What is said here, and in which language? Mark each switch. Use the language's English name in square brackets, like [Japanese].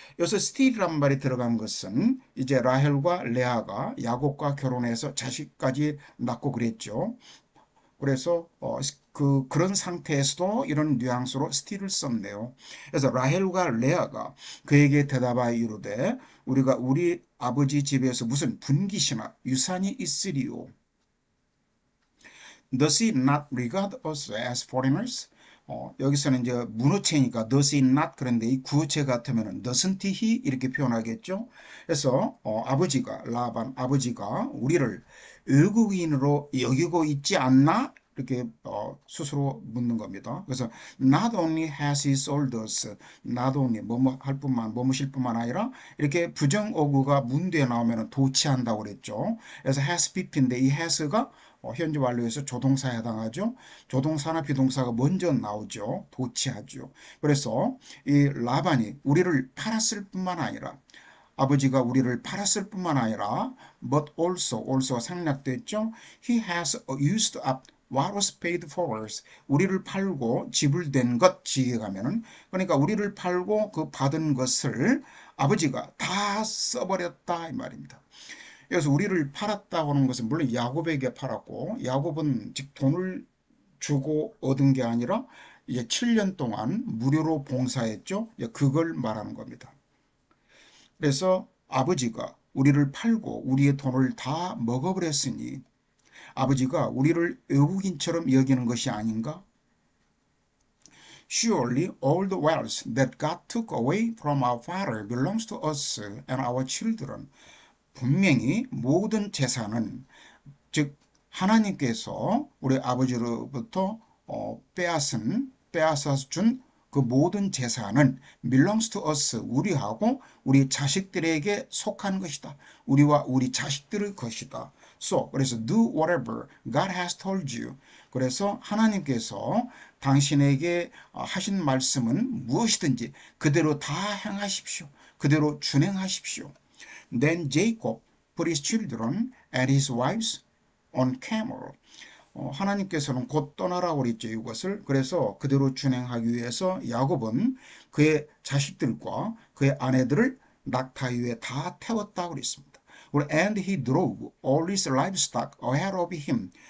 [Korean] 여기서 still이란 말이 들어간 것은 이제 라헬과 레아가 야곱과 결혼해서 자식까지 낳고 그랬죠. 그래서 그런 상태에서도 이런 뉘앙스로 still을 썼네요. 그래서 라헬과 레아가 그에게 대답하여 이르되 우리가 우리 아버지 집에서 무슨 분깃이나 유산이 있으리요. [English] Does he not regard us as foreigners? [Korean] 여기서는 이제 문어체니까 [English] does he not [Korean] 그런데 이 구어체 같으면 [English] doesn't he [Korean] 이렇게 표현하겠죠. 그래서 아버지가 라반 아버지가 우리를 외국인으로 여기고 있지 않나 이렇게 스스로 묻는 겁니다. 그래서 [English] not only has he sold us, [Korean] not only 뭐뭐 할 뿐만 뭐뭐실 뿐만 아니라 이렇게 부정어구가 문대에 나오면 도치한다고 그랬죠. 그래서 has pp인데 이 has가 현재 완료에서 조동사에 해당하죠. 조동사나 비동사가 먼저 나오죠. 도치하죠. 그래서 이 라반이 우리를 팔았을 뿐만 아니라 아버지가 우리를 팔았을 뿐만 아니라 [English] but also [Korean] 생략됐죠. [English] He has used up what was paid for us. [Korean] 우리를 팔고 지불된 것 지게 가면은 그러니까 우리를 팔고 그 받은 것을 아버지가 다 써버렸다 이 말입니다. 그래서 우리를 팔았다고 하는 것은 물론 야곱에게 팔았고 야곱은 즉 돈을 주고 얻은 게 아니라 이제 7년 동안 무료로 봉사했죠. 그걸 말하는 겁니다. 그래서 아버지가 우리를 팔고 우리의 돈을 다 먹어버렸으니 아버지가 우리를 외국인처럼 여기는 것이 아닌가? [English] Surely all the wealth that God took away from our father belongs to us and our children. [Korean] 분명히 모든 재산은 즉 하나님께서 우리 아버지로부터 빼앗아 준 그 모든 재산은 [English] belongs to us [Korean] 우리하고 우리 자식들에게 속한 것이다. 우리와 우리 자식들의 것이다. [English] So [Korean] 그래서 [English] do whatever God has told you. [Korean] 그래서 하나님께서 당신에게 하신 말씀은 무엇이든지 그대로 다 행하십시오. 그대로 준행하십시오. [English] Then Jacob put his children and his wives on camel. [Korean] 하나님께서는 곧 떠나라고 그랬죠. 이것을. 그래서 그대로 준행하기 위해서 야곱은 그의 자식들과 그의 아내들을 낙타 위에 다 태웠다고 그랬습니다. [English] And he drove all his livestock ahead of him.